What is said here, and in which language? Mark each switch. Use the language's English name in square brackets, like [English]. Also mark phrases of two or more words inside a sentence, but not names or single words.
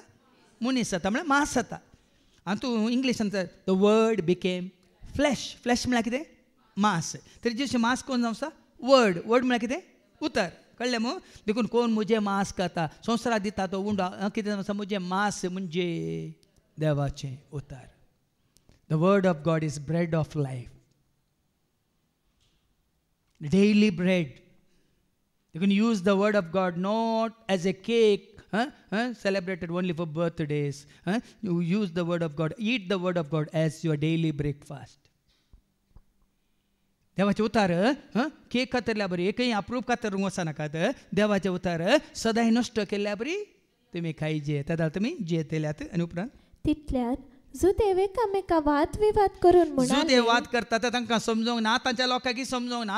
[Konkani] मनीस जाता म्हळ्यार मांस जाता. आनी तूं इंग्लिशान [English] the word became flesh. [Konkani] फ्लॅश म्हळ्यार कितें? मांस. तरी जेजूचें मांस कोण जावचा? वर्ड. वर्ड म्हळ्यार कितें? उतार. कळ्ळें मू? देखून कोण म्हजें मांस खाता, संवसाराक दिता तो उंडो कितें जावचा? म्हजें मांस म्हणजे देवाचें उतार. [English] the word of God is bread of life, daily bread. देखून use the word of God not as a cake celebrated only for birthdays. You use the word of God, eat the word of God as your daily breakfast. [Konkani] देवाचे उतार केक खातरल्या बरी, एकही अप्रूप खातर वचनाकात. देवाचे उतार सदांय नश्ट केल्ल्या बरी तुमी खायचे, तेदा तुमी जेतेल्यात. आनी उपरांत तितल्यार जुदे एकामेका वाद विवाद करून म्हणून जुदे वाद करता ते तांकां समजोवंक ना. आतांच्या लोकांक समजोवंक ना.